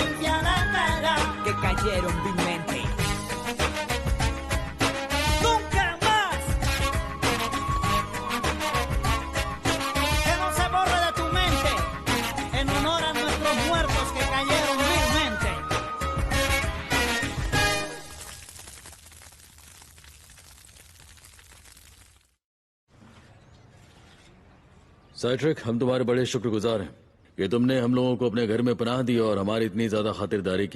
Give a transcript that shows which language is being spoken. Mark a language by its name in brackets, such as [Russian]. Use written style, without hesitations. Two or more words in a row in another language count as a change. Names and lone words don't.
[Spanish] limpia la cara. que cayeron vilmente. ¡Nunca más! Que no se borre de tu mente, en honor a nuestros muertos que cayeron vilmente. [Hindi] साइट्रिक, हम तुम्हारे बड़े शुक्रगुजार हैं कि तुमने हम लोगों को अपने घर में पनाह दी और हमारी इतनी ज्यादा खातिरदारी की।